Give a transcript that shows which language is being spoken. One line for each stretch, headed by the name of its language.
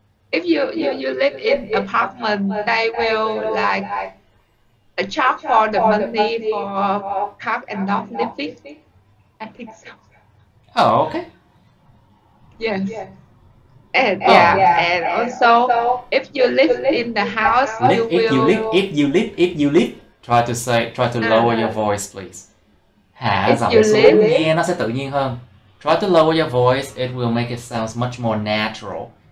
English: If you live in apartment, they will like charge for the money for cat and dog living. I think so. Oh, okay. Yes. And and also if you live in the house, If you live. Try to lower your voice, please.
Vietnamese: Hạ giọng xuống, nghe nó sẽ tự nhiên hơn.
English: Try to lower your voice, it will make it sound much more natural.